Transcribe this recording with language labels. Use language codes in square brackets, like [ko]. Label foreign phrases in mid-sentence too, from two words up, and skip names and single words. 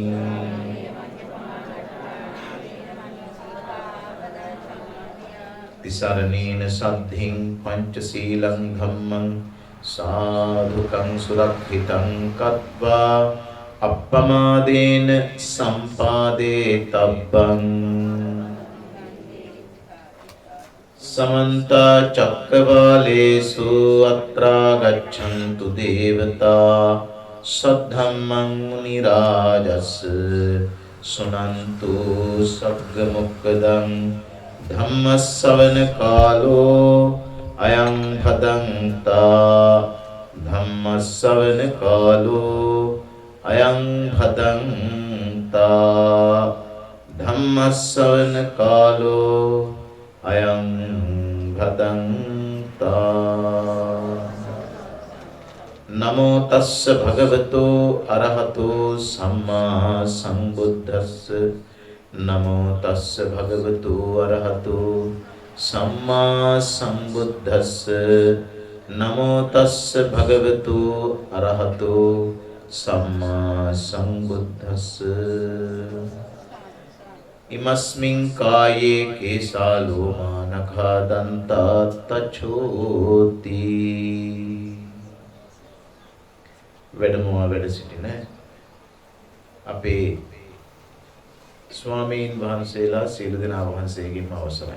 [pi] තිසරණේන සද්ධින් පංචශීලං ධම්මං සාධුකං සුරක්ෂිතං කତ୍වා අප්පමාදේන සම්පාදේ තබ්බං. සමන්ත චක්කවාලේසු අත්‍රා ගච්ඡන්තු දේවතා සද්ධම්මං මුනි රාජස් සුනන්තු සග්ග මොක්ඛදං ධම්මස්සවන කාලෝ අයං භදංතා. ධම්මස්සවන කාලෝ අයං භදංතා. ධම්මස්සවන කාලෝ අයං භදංතා. නමෝ තස්ස භගවතෝ අරහතෝ සම්මා සම්බුද්දස්ස. නමෝ තස්ස භගවතු අරහතෝ සම්මා සම්බුද්දස්ස. නමෝ තස්ස භගවතු අරහතෝ සම්මා සම්බුද්දස්ස. ඉමස්මින් කායේ කේසා ලෝමා නඛා දන්තා තචෝති. [si] වැඩමවා වැඩ සිටින අපේ ස්වාමීන් වහන්සේලා සියලු දෙනා වහන්සේගෙන්ම අවසරයි.